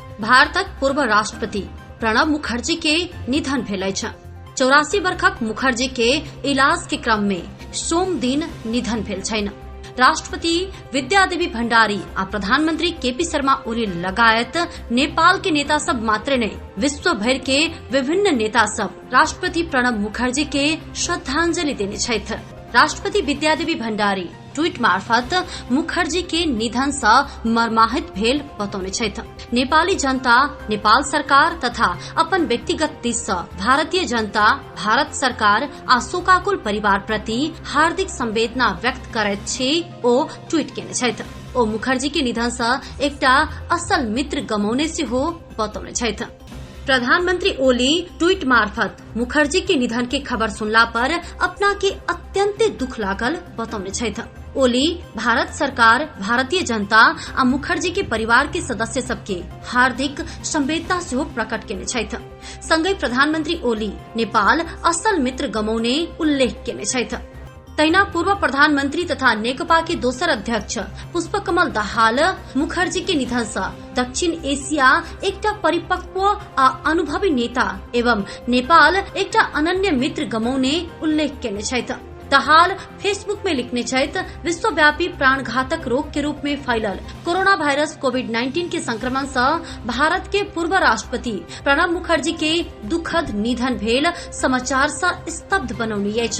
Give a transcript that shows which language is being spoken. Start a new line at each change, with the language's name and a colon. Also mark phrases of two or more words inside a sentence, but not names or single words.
Maithili: भारतक पूर्व राष्ट्रपति प्रणब मुखर्जी के निधन भेल छ। 84 वर्षक मुखर्जी के इलाज के क्रम में सोम दिन निधन भेल छैन। राष्ट्रपति विद्यादेवी भण्डारी आ प्रधानमंत्री केपी शर्मा ओली लगायत नेपाल के नेता सब मात्र नहीं विश्व भर के विभिन्न नेता सब राष्ट्रपति प्रणब मुखर्जी के श्रद्धांजलि देने छथि। राष्ट्रपति विद्यादेवी भण्डारी ट्वीट मार्फत मुखर्जी के निधन से मर्माहित भेल बतौने छथि। नेपाली जनता, नेपाल सरकार तथा अपन व्यक्तिगत दिश से भारतीय जनता, भारत सरकार आ शोकाकुल परिवार प्रति हार्दिक संवेदना व्यक्त करैत छी ओ ट्वीट केने छथि। ओ मुखर्जी के निधन से एकटा असल मित्र गमौने सेहो बतौने छथि। प्रधानमंत्री ओली ट्वीट मार्फत मुखर्जी के निधन के खबर सुनला पर अपना के अत्यंत दुख लागल बतौने छथि। ओली भारत सरकार, भारतीय जनता आ मुखर्जी के परिवार के सदस्य सबके हार्दिक संवेदना सेहो प्रकट केने छथि। संगै प्रधानमंत्री ओली नेपाल असल मित्र गमौने उल्लेख केने छथि। तैना पूर्व प्रधानमंत्री तथा नेकपा के दोसर अध्यक्ष पुष्पकमल दाहाल मुखर्जी के निधन से दक्षिण एशिया एकटा परिपक्व आ अनुभवी नेता एवं नेपाल एकटा अनन्य मित्र गमौने उल्लेख केने छथि। दाहाल फेसबुक में लिखने छथि, विश्वव्यापी प्राणघातक रोग के रूप में फैलल कोरोना वायरस कोविड-19 के संक्रमण से भारत के पूर्व राष्ट्रपति प्रणब मुखर्जी के दुखद निधन भेल समाचार से स्तब्ध बनौने अछि।